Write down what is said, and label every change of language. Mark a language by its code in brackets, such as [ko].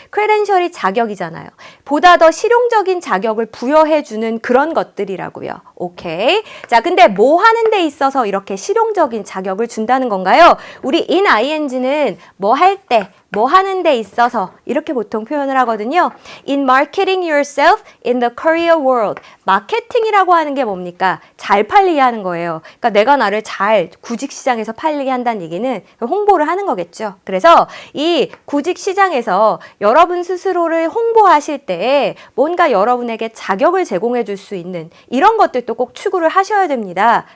[ko] credential이 자격이잖아요. 보다 더 실용적인 자격을 부여해주는 그런 것들이라고요. 오케이. 자, 근데 뭐 하는 데 있어서 이렇게 실용적인 자격을 준다는 건가요? 우리 in ing는 뭐 할 때, 뭐 하는 데 있어서 이렇게 보통 표현을 하거든요. [en] In marketing yourself in the career world. [ko] 마케팅이라고 하는 게 뭡니까? 잘 팔리게 하는 거예요. 그러니까 내가 나를 잘 구직시장에서 팔리게 한다는 얘기는 홍보를 하는 거겠죠. 그래서 이 구직시장에서 여러분 스스로를 홍보하실 때 뭔가 여러분에게 자격을 제공해 줄 수 있는 이런 것들도 꼭 추구를 하셔야 됩니다.